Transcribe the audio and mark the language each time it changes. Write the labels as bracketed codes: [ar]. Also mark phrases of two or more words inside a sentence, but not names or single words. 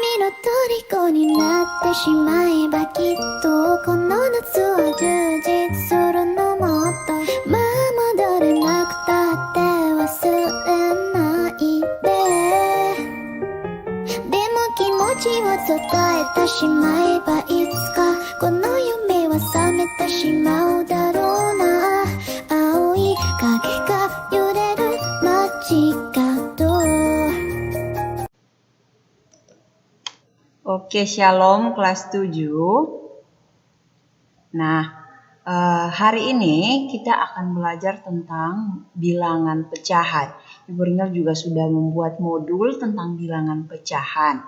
[ja] 虜になってしまえばきっとこの夏は充実するのもっとまあ戻れなくたって忘れないででも気持ちを伝えてしまえばいつかこの夢は覚めてしまうだろうな青い影が揺れる街角 [id] Oke, Shalom kelas 7. Nah, hari ini kita akan belajar tentang bilangan pecahan. Ibu Rinal juga sudah membuat modul tentang bilangan pecahan.